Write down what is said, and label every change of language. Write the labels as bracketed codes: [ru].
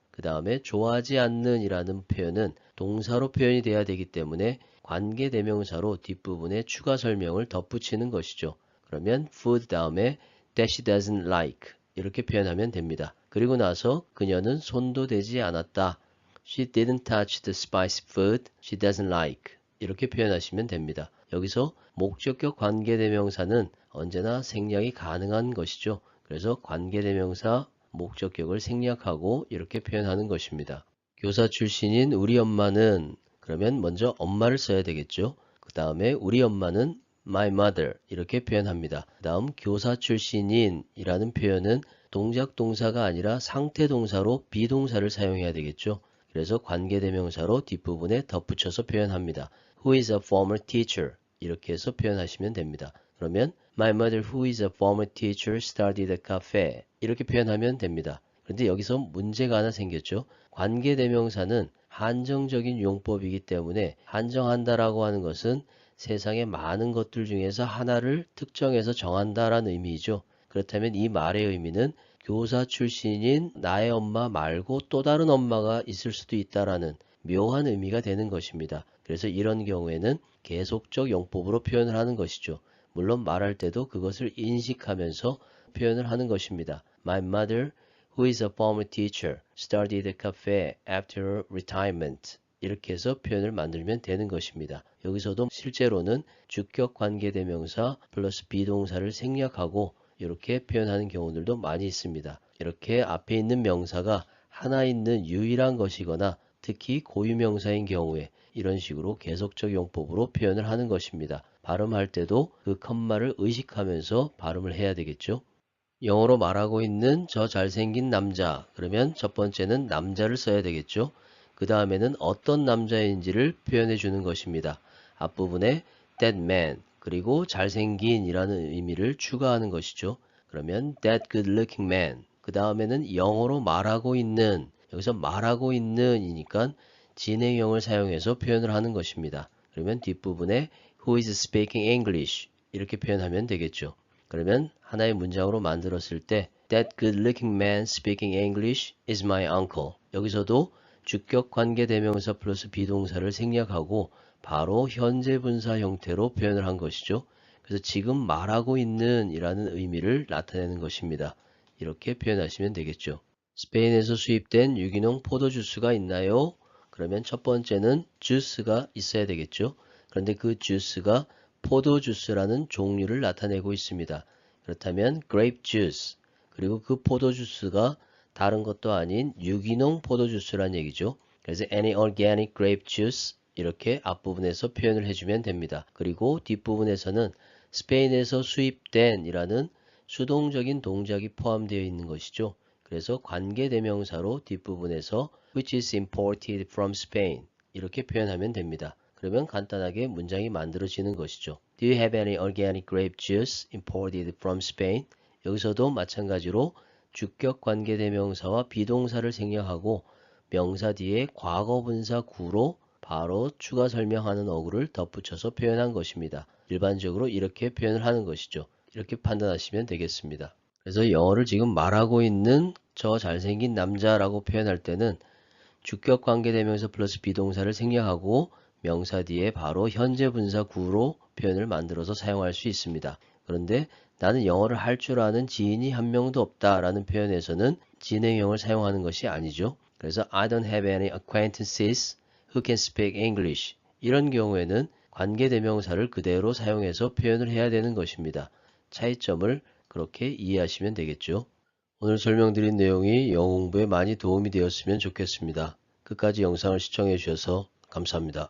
[ko] 그 다음에 좋아하지 않는 이라는 표현은 동사로 표현이 돼야 되기 때문에 관계대명사로 뒷부분에 추가 설명을 덧붙이는 것이죠. 그러면 food 다음에 [en] that she doesn't like [ko] 이렇게 표현하면 됩니다. 그리고 나서 그녀는 손도 대지 않았다. [en] She didn't touch the spicy food she doesn't like [ko] 이렇게 표현하시면 됩니다. 여기서 목적격 관계대명사는 언제나 생략이 가능한 것이죠. 그래서 관계대명사 목적격을 생략하고 이렇게 표현하는 것입니다. 교사 출신인 우리 엄마는 그러면 먼저 엄마를 써야 되겠죠. 그 다음에 우리 엄마는 [en] my mother [ko] 이렇게 표현합니다. 그 다음 교사 출신인 이라는 표현은 동작 동사가 아니라 상태 동사로 비동사를 사용해야 되겠죠. 그래서 관계대명사로 뒷부분에 덧붙여서 표현합니다. [en] Who is a former teacher [ko] 이렇게 해서 표현하시면 됩니다. 그러면 [en] My mother who is a former teacher started a cafe [ko] 이렇게 표현하면 됩니다. 그런데 여기서 문제가 하나 생겼죠. 관계대명사는 한정적인 용법이기 때문에 한정한다라고 하는 것은 세상의 많은 것들 중에서 하나를 특정해서 정한다라는 의미이죠. 그렇다면 이 말의 의미는 교사 출신인 나의 엄마 말고 또 다른 엄마가 있을 수도 있다라는 묘한 의미가 되는 것입니다. 그래서 이런 경우에는 계속적 용법으로 표현을 하는 것이죠. 물론 말할 때도 그것을 인식하면서 표현을 하는 것입니다. [en] My mother, who is a former teacher, started a cafe after retirement. [ko] 이렇게 해서 표현을 만들면 되는 것입니다. 여기서도 실제로는 주격 관계대명사 플러스 비동사를 생략하고 이렇게 표현하는 경우들도 많이 있습니다. 이렇게 앞에 있는 명사가 하나 있는 유일한 것이거나 특히 고유명사인 경우에 이런 식으로 계속적 용법으로 표현을 하는 것입니다. 발음할 때도 그 컴마를 의식하면서 발음을 해야 되겠죠. 영어로 말하고 있는 저 잘생긴 남자 그러면 첫 번째는 남자를 써야 되겠죠. 그 다음에는 어떤 남자인지를 표현해 주는 것입니다. 앞부분에 [en] that man [ko] 그리고 잘생긴 이라는 의미를 추가하는 것이죠. 그러면 [en] that good looking man [ko] 그 다음에는 영어로 말하고 있는 여기서 말하고 있는 이니까 진행형을 사용해서 표현을 하는 것입니다. 그러면 뒷부분에 [en] Who is speaking English? [ko] 이렇게 표현하면 되겠죠. 그러면 하나의 문장으로 만들었을 때 [en] That good-looking man speaking English is my uncle. [ko] 여기서도 주격 관계대명사 플러스 비동사를 생략하고 바로 현재 분사 형태로 표현을 한 것이죠. 그래서 지금 말하고 있는 이라는 의미를 나타내는 것입니다. 이렇게 표현하시면 되겠죠. 스페인에서 수입된 유기농 포도주스가 있나요? 그러면 첫 번째는 주스가 있어야 되겠죠. 그런데 그 주스가 포도주스라는 종류를 나타내고 있습니다. 그렇다면 grape juice, 그리고 그 포도주스가 다른 것도 아닌 유기농 포도주스란 얘기죠. 그래서 [en] any organic grape juice [ko] 이렇게 앞부분에서 표현을 해주면 됩니다. 그리고 뒷부분에서는 스페인에서 수입된 이라는 수동적인 동작이 포함되어 있는 것이죠. 그래서 관계대명사로 뒷부분에서 [en] which is imported from Spain [ko] 이렇게 표현하면 됩니다. 그러면 간단하게 문장이 만들어지는 것이죠. [en] Do you have any organic grape juice imported from Spain? [ko] 여기서도 마찬가지로 주격 관계대명사와 비동사를 생략하고 명사 뒤에 과거분사 구로 바로 추가 설명하는 어구를 덧붙여서 표현한 것입니다. 일반적으로 이렇게 표현을 하는 것이죠. 이렇게 판단하시면 되겠습니다. 그래서 영어를 지금 말하고 있는 저 잘생긴 남자라고 표현할 때는 주격 관계대명사 플러스 비동사를 생략하고 명사 뒤에 바로 현재 분사 구로 표현을 만들어서 사용할 수 있습니다. 그런데 나는 영어를 할 줄 아는 지인이 한 명도 없다 라는 표현에서는 진행형을 사용하는 것이 아니죠. 그래서 [en] I don't have any acquaintances who can speak English. [ko] 이런 경우에는 관계대명사를 그대로 사용해서 표현을 해야 되는 것입니다. 차이점을 그렇게 이해하시면 되겠죠. 오늘 설명드린 내용이 영어 공부에 많이 도움이 되었으면 좋겠습니다. 끝까지 영상을 시청해 주셔서 감사합니다.